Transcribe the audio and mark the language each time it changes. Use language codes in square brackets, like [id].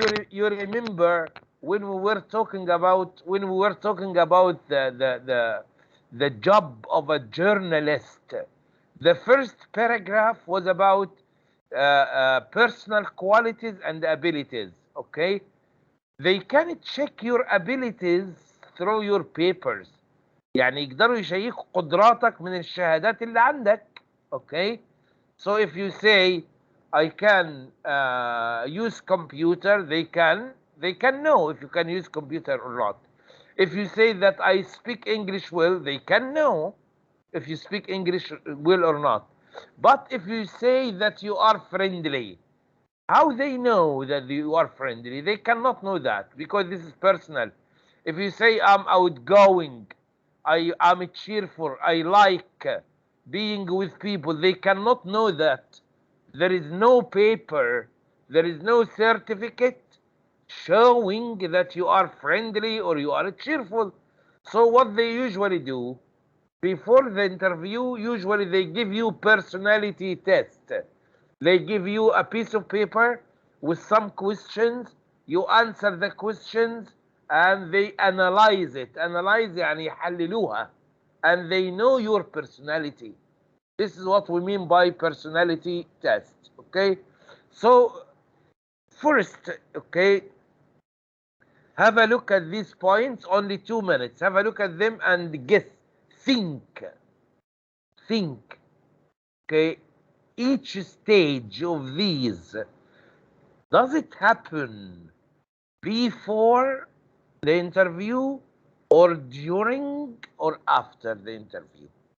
[en] You remember when we were talking about the job of a journalist. The first paragraph was about personal qualities and abilities. Okay, they can check your abilities through your papers. [ar] يعني يقدروا يشيكوا قدراتك من الشهادات اللي عندك. [en] Okay, so if you say I can use computer, they can know if you can use computer or not. If you say that I speak English well, they can know if you speak English well or not. But if you say that you are friendly, how they know that you are friendly? They cannot know that because this is personal. If you say I'm outgoing, I'm cheerful, I like being with people, they cannot know that. There is no paper, there is no certificate showing that you are friendly or you are cheerful. So what they usually do before the interview, usually they give you personality test. They give you a piece of paper with some questions. You answer the questions and they analyze it. [ar] Analyze يعني يحللوها. [en] And they know your personality. This is what we mean by personality test. Okay, so first, okay, have a look at these points. Only 2 minutes. Have a look at them and guess. Think. Okay, each stage of these, does it happen before the interview or during or after the interview?